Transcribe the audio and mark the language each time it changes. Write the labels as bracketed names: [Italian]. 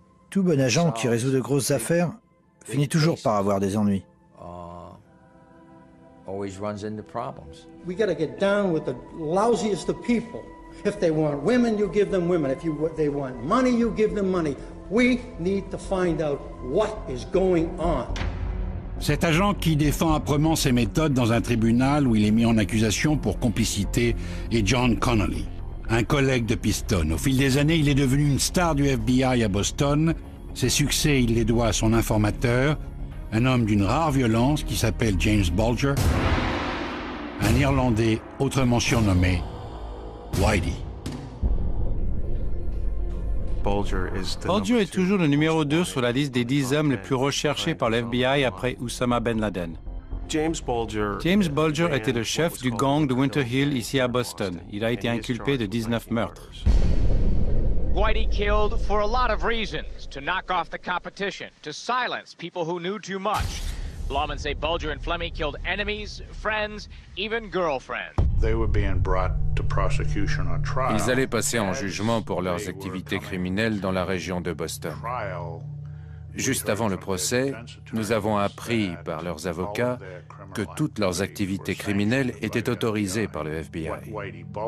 [French] Tout bon agent qui résout de grosses affaires finit toujours par avoir des ennuis. [English] We got to get down with the lousiest of people. If they want women, you give them women. If they want money, you give them money. We need to find out what is going on. [French] Cet agent qui défend âprement ses méthodes dans un tribunal où il est mis en accusation pour complicité est John Connolly, un collègue de Piston. Au fil des années, il est devenu une star du FBI à Boston. Ses succès, il les doit à son informateur, un homme d'une rare violence qui s'appelle James Bulger, un Irlandais autrement surnommé Whitey. Bulger est toujours le numéro 2 sur la liste des 10 hommes les plus recherchés par le FBI après Oussama Ben Laden. James Bulger était le chef du gang de Winter Hill ici à Boston. Il a été inculpé de 19 meurtres. [English] Whitey killed for a lot of reasons, to knock off the competition, to silence people who knew too much. Lawmen say Bulger and Fleming killed enemies, friends, even girlfriends. [French] Ils allaient passer en jugement pour leurs activités criminelles dans la région de Boston. Juste avant le procès, nous avons appris par leurs avocats que toutes leurs activités criminelles étaient autorisées par le FBI.